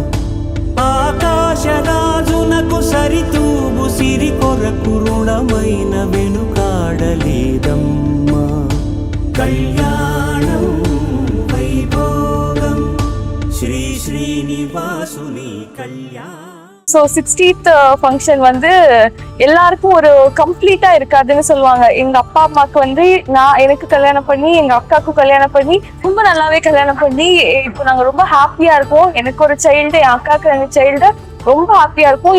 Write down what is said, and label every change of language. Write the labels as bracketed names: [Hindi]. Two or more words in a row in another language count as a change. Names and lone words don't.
[Telugu] ఆకాశరాజునకు సరితూబు సిరి కొరకు రుణమైన వెనుకాడలేదమ్మ కళ్యాణం వైభోగం శ్రీ శ్రీనివాసుని కళ్యాణం. [Tamil] ஸோ 60th ஃபங்க்ஷன் வந்து எல்லாருக்கும் ஒரு கம்ப்ளீட்டா இருக்காதுன்னு சொல்லுவாங்க. எங்க அப்பா அம்மாவுக்கு வந்து எனக்கு கல்யாணம் பண்ணி எங்க அக்காவுக்கும் கல்யாணம் பண்ணி ரொம்ப நல்லாவே கல்யாணம் பண்ணி இப்போ நாங்க ரொம்ப ஹாப்பியா இருக்கோம். எனக்கு ஒரு சைல்டு, என் அக்காவுக்கு 2 சைல்டு, ரொம்ப ஹாப்பியா இருக்கும்.